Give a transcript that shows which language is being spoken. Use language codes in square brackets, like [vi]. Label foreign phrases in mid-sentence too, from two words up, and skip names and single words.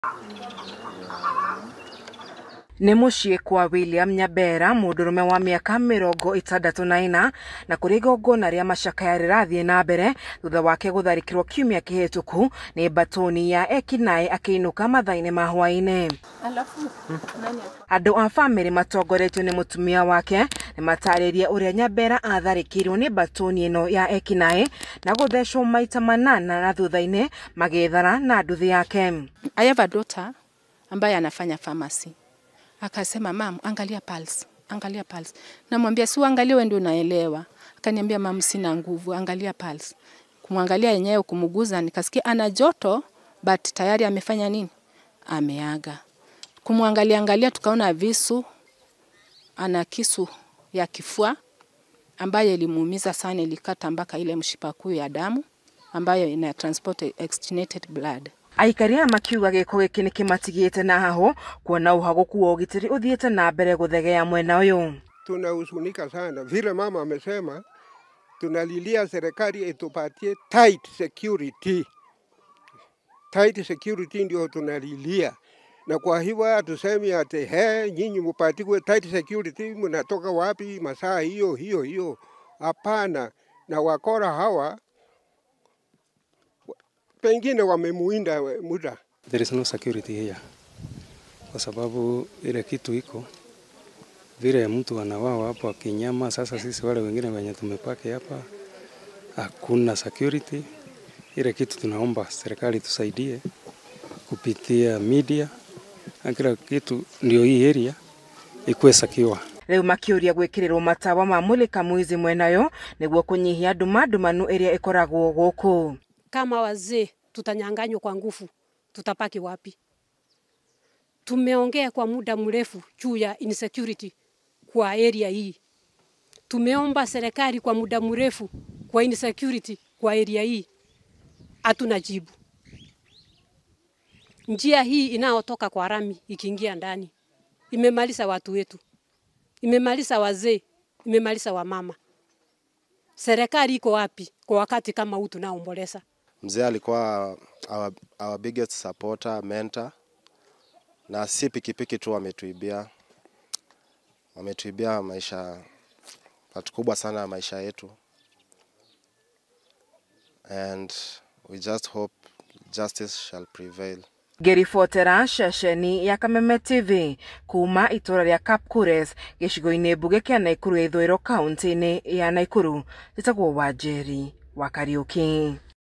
[ki] Nĩ mũciĩ kwa William Nyabera, mũndũrũme wa mĩaka 64 na kũrĩ igongona rĩa macakaya rĩrathiĩ na mbere thutha wake gũtharĩkĩrwo kiumia kĩhĩtũku nĩ mbatoni ya ekinaĩ akĩinũka mathaa-inĩ ma hwaĩ-inĩ. Andũ a bamĩrĩ matongoretio nĩ mũtumia wake nĩ matarĩria ũrĩa Nyabera atharĩkĩirwo nĩ mbatoni ĩno ya ekinaĩ na gũthecwo maita 8 na thutha-inĩ magĩethana na nduthi yake. [en] I have a daughter [sw] ambaye anafanya [en] pharmacy. [sw] Akasema, "Mam, angalia pulse, angalia pulse." Namwambia, "Si uangalie wewe ndio unaelewa." Akaniambia, "Mam, sina nguvu, angalia pulse." Kumwangalia yenyewe kumuguza nikasikia ana joto but tayari amefanya nini? Ameaga. Kumwangalia tukaona visu, ana kisu ya kifua ambayo ilimuumiza sana, ilikata mpaka ile mshipa kuu ya damu ambayo ina [en] transport oxygenated blood. [ki] Aikaria makiuga gĩko gĩkĩ nĩkĩmatigĩte na haho kuona uhagoku wa ũgitĩri ũthiĩte na mbere gũthegea mwena ũyũ. [sw] Tunahuzunika sana vile mama amesema, tunalilia serikali itupatie [en] tight security. Tight security [sw] ndio tunalilia. Na kwa hivyo hatusemi ati nyinyi mpatiwe [en] tight security, [sw] mnatoka wapi masaa hiyo. Hapana, na wakora hawa pengine wamemuinda muda. [en] There is no security here. [sw] Kwa sababu ile kitu iko vile mtu anawawa hapo akinyama. Sasa sisi wale wengine wenye tumepaki hapa hakuna security. Ile kitu tunaomba serikali tusaidie kupitia media, kila kitu ndio hii area ikuwe sakiwa. [ki] Rĩu makĩũria gwĩkĩrĩrwo matawa ma mũlika mwizi mwenayo nĩguo kũnyihia ndumanu ĩrĩa ĩkoragwo gũkũ. [sw] Kama wazee tutanyanganywa kwa nguvu, tutapaki wapi? Tumeongea kwa muda mrefu juu ya insecurity kwa area hii. Tumeomba serikali kwa muda mrefu kwa insecurity kwa area hii. Hatuna jibu. Njia hii inayotoka kwa rami ikiingia ndani imemaliza watu wetu. Imemaliza wazee, imemaliza wamama. Serikali iko wapi kwa wakati kama huu tunaomboleza? Mzee alikuwa [en] our biggest supporter, mentor. [sw] Na si pikipiki tu ametuibia. Ametuibia maisha patukubwa sana maisha yetu. [en] And we just hope justice shall prevail. [ki] Ngĩribotera ceceni ya Kameme TV kuma itũra rĩa Kapkures gĩcigo-inĩ mbuge kĩa Naikuru ithũĩro kaunti-inĩ ya Naikuru. Njĩtagwo Wanjeri wa Kariũki.